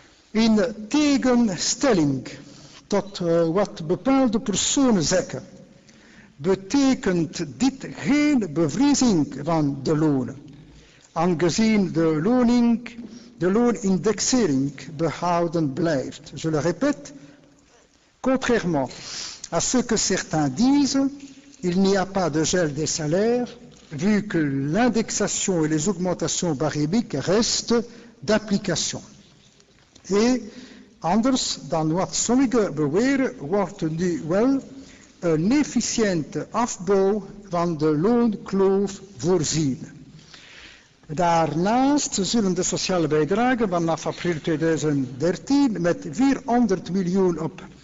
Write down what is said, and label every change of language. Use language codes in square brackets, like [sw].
[nl] In tegenstelling tot wat bepaalde personen zeggen, betekent dit geen bevriezing van de lonen, aangezien de loonindexering behouden blijft. [fr] Je le répète, contrairement à ce que certains disent, il n'y a pas de gel des salaires, vu que l'indexation et les augmentations barymiques restent d'application. [nl] Et anders dan wat sommigen beweren, wordt nu wel een efficiënte afbouw van de loonkloof voorzien. Daarnaast zullen de sociale bijdragen vanaf april 2013 met 400 miljoen op